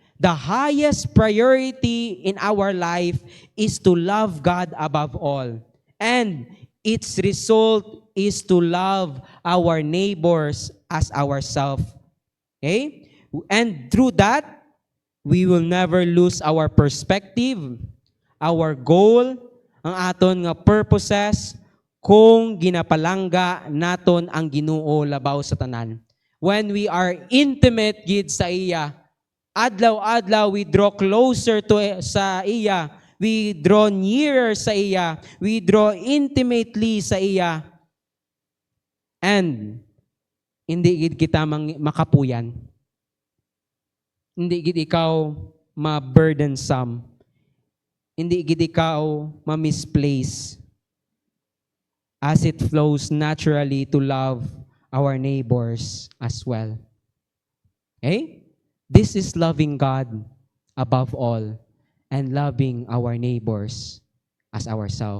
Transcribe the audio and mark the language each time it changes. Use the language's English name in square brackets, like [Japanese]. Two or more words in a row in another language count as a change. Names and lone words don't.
[English] The highest priority in our life is to love God above all. And its result is to love our neighbors as ourselves. Okay? And through that, we will never lose our perspective, our goal, [Hiligaynon] ang aton nga purposes, kung ginapalangga naton ang Ginoo labaw sa tanan. [English] When we are intimate [Hiligaynon] gid sa iya, adlaw-adlaw [English] we draw closer to [Hiligaynon] sa iya, [English] we draw nearer [Hiligaynon] sa iya, [English] we draw intimately [Hiligaynon] sa iya, and hindi gid kita makapuyan. Hindi gid ikaw ma-burdensome. Hindi gid ikaw ma-misplace [English] as it flows naturally to love our neighbors as well. Okay? This is loving God above all and loving our neighbors as ourselves.